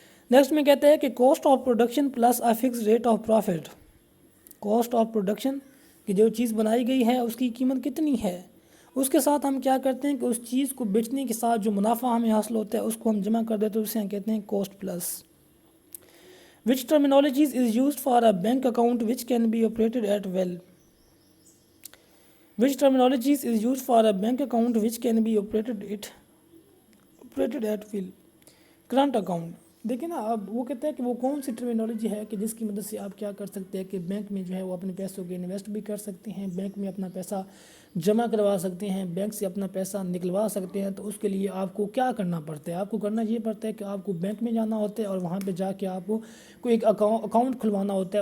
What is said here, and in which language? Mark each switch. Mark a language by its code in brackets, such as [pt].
[ur] Next میں کہتے ہیں کہ [en] Cost of production plus a fix rate of profit. [ur] Cost of production کہ جو چیز بنائی گئی ہے اس کی قیمت کتنی ہے، اس کے ساتھ ہم کیا کرتے ہیں کہ اس چیز کو بیچنے کے ساتھ جو منافع ہمیں حاصل ہوتا ہے اس کو ہم جمع کر دیتے ہیں، اسے ہم کہتے ہیں cost plus. [en] Which terminologies is used for a bank account which can be operated at will. Which terminologies is used for a bank account which can be operated at will. [ur] Current account دیکھیں نا، اب وہ کہتا ہے کہ وہ کون سی terminology ہے کہ جس کی مدد سے آپ کیا کر سکتے ہیں کہ بینک میں جو ہے وہ اپنے پیسوں کو انویسٹ بھی کر سکتے ہیں، بینک میں اپنا پیسہ جمع کروا سکتے ہیں، بینک سے اپنا پیسہ نکلوا سکتے ہیں. تو اس کے لیے آپ کو کیا کرنا پڑتا ہے، آپ کو کرنا یہ پڑتا ہے کہ آپ کو بینک میں جانا ہوتا ہے اور وہاں پہ جا کے آپ کو کوئی ایک اکاؤنٹ کھلوانا ہوتا ہے.